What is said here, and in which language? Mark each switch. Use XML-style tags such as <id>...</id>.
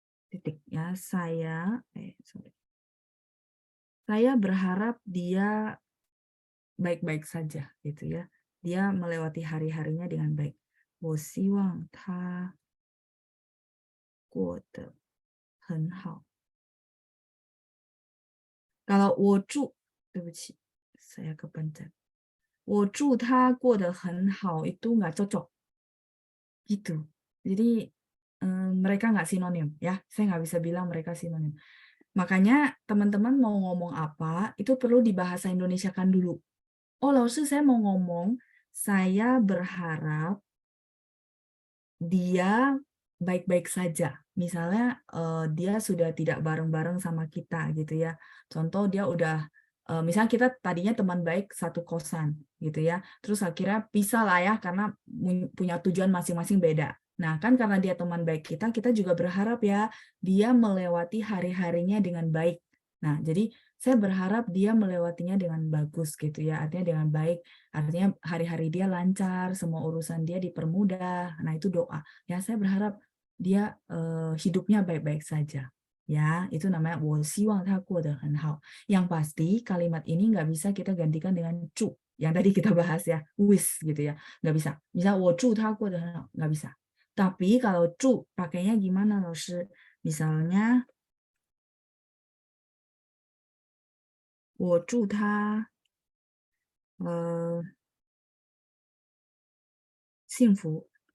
<id>Titik ya, saya berharap dia baik-baik saja gitu ya. Dia melewati hari-harinya dengan baik.</id> <zh>我希望他过得很好.</zh> <id>Kalau</id> <zh>我祝, 对不起,</zh> <id>saya kepencet.</id> <zh>我祝他过得很好</zh> <id>itu nggak cocok. Gitu. Jadi mereka nggak sinonim ya. Saya nggak bisa bilang mereka sinonim. Makanya teman-teman mau ngomong apa, itu perlu dibahasa Indonesiakan dulu. Oh, lalu saya mau ngomong, saya berharap dia baik-baik saja. Misalnya dia sudah tidak bareng-bareng sama kita gitu ya. Contoh dia udah misalnya kita tadinya teman baik satu kosan gitu ya. Terus akhirnya pisah lah ya karena punya tujuan masing-masing beda. Nah, kan karena dia teman baik kita, kita juga berharap ya dia melewati hari-harinya dengan baik. Nah, jadi saya berharap dia melewatinya dengan bagus gitu ya. Artinya dengan baik. Artinya hari-hari dia lancar, semua urusan dia dipermudah. Nah, itu doa. Ya, saya berharap dia hidupnya baik-baik saja. Ya, itu namanya</id> <zh>我希望他过得很好.</zh> <id>Yang pasti kalimat ini nggak bisa kita gantikan dengan 祝 yang tadi kita bahas ya, wish gitu ya. Nggak bisa. Misal</id> <zh>我祝他过得很好,</zh> <id>nggak bisa. Tapi kalau 祝 pakainya gimana, Laoshi? Misalnya</id> <zh>我祝他幸福.</zh>